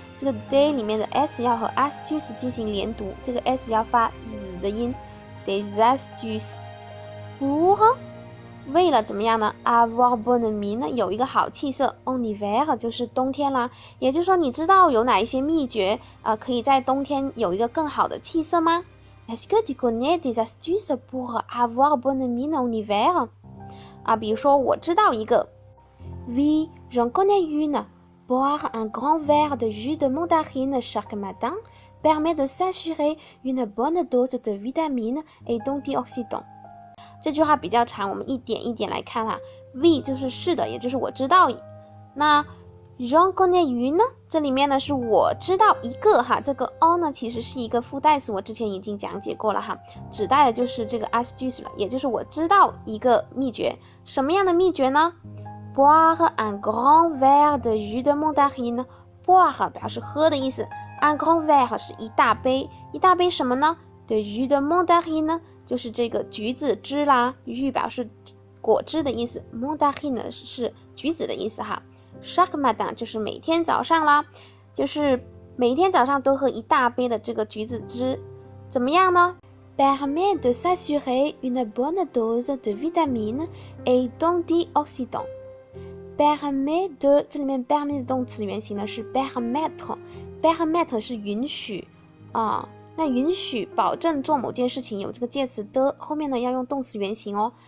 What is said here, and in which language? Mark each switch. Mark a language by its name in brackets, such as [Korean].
[Chinese] 这个 day 里面的 s 要和 astuce 进行连读，这个 s 要发的音 des astuces pour 为了怎么样呢 avoir bonne mine 有一个好气色 en hiver 就是冬天啦，也就是说你知道有哪一些秘诀可以在冬天有一个更好的气色吗 [French] Est-ce que tu connais des astuces pour avoir bonne mine en hiver [Chinese] 比如说我知道一个 [French] Oui, j'en connais une. Boire un grand verre de jus de mandarine chaque matin permet de s'assurer une bonne dose de vitamines et d'antioxydants。 [Chinese] 这句话比较长，我们一点一点来看哈。V 就是是的，也就是我知道。那 j'en connais une 呢？这里面呢是我知道一个哈，这个 en 呢其实是一个附带词，我之前已经讲解过了哈，指代的就是这个 astuce 了，也就是我知道一个秘诀。什么样的秘诀呢？ [French] Boire un grand verre de jus de mandarine. [Chinese] Boire 表示喝的意思 ，un grand verre 是一大杯，一大杯什么呢 ？de jus de mandarine 就是这个橘子汁啦，jus 表示果汁的意思 ，mandarine 是橘子的意思哈。 Chaque matin 就是每天早上啦，就是每天早上都喝一大杯的这个橘子汁，怎么样呢？ [French] Permet de s'assurer une bonne dose de vitamines et d'antioxydants。 [Chinese] permet de 这里面 permet 的动词原形呢是 permettre 是允许那允许保证做某件事情有这个介词的后面呢要用动词原形哦。